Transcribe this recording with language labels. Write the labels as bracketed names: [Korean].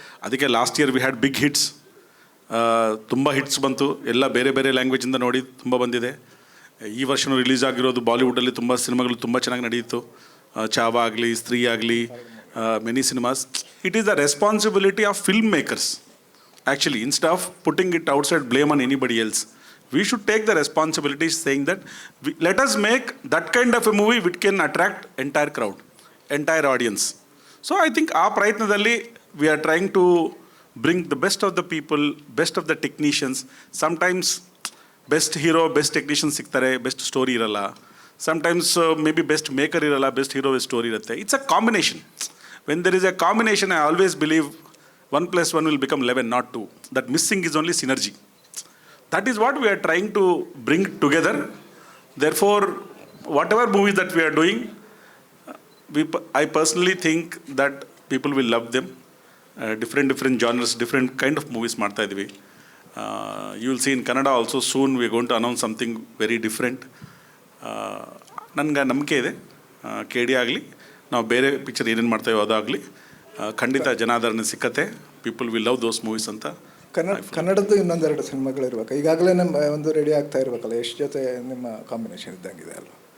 [English] ಅದಕ್ಕೆ last year we had big hits, [Kannada] ತುಂಬ hits ಬಂತು. ಎಲ್ಲ ಬೇರೆ ಬೇರೆ ಲ್ಯಾಂಗ್ವೇಜಿಂದ ನೋಡಿ ತುಂಬ ಬಂದಿದೆ. ಈ ವರ್ಷವೂ ರಿಲೀಸ್ ಆಗಿರೋದು ಬಾಲಿವುಡಲ್ಲಿ ತುಂಬ ಸಿನಿಮಾಗಳು ತುಂಬ ಚೆನ್ನಾಗಿ ನಡೆಯಿತು. ಚಾವಾ ಆಗಲಿ, ಸ್ತ್ರೀ ಆಗಲಿ, [English] Many cinemas. It is the responsibility of film makers. Actually, instead of putting it outside blame on anybody else, we should take the responsibility saying that let us make that kind of a movie which can attract entire crowd, entire audience. So I think our prayatnadalli we are trying to bring the best of the people, best of the technicians. Sometimes best hero, best technician [Kannada] siktare, [English] best story [Kannada] iralla. [English] Sometimes maybe best maker [Kannada] iralla, [English] best hero story irutte. It's a combination. When there is a combination, I always believe 1 + 1 will become 11, not 2. That missing is only synergy. That is what we are trying to bring together. Therefore, whatever movies that we are doing, I personally think that people will love them. Different genres, different kind of movies [Kannada] ಮಾಡ್ತಾ ಇದ್ದೀವಿ. [English] You will see in Kannada also soon we are going to announce something very different. [Kannada] ನನಗೆ ನಂಬಿಕೆ ಇದೆ, KD ಆಗಲಿ, ನಾವು ಬೇರೆ picture ಏನೇನು ಮಾಡ್ತೇವೆ ಅದಾಗಲಿ ಖಂಡಿತ ಜನಾದರಣೆ ಸಿಕ್ಕತ್ತೆ. [English] People will love those movies ಅಂತ. [Kannada] ಕನ್ನಡದ್ದು ಇನ್ನೊಂದೆರಡು ಸಿನಿಮಾಗಳು ಇರ್ಬೇಕು. ಈಗಾಗಲೇ ನಮ್ಮ ಒಂದು ರೆಡಿ ಆಗ್ತಾ ಇರ್ಬೇಕಲ್ಲ, ಎಷ್ಟು ಜೊತೆ ನಿಮ್ಮ ಕಾಂಬಿನೇಷನ್ ಇದ್ದಂಗಿದೆ ಅಲ್ವಾ?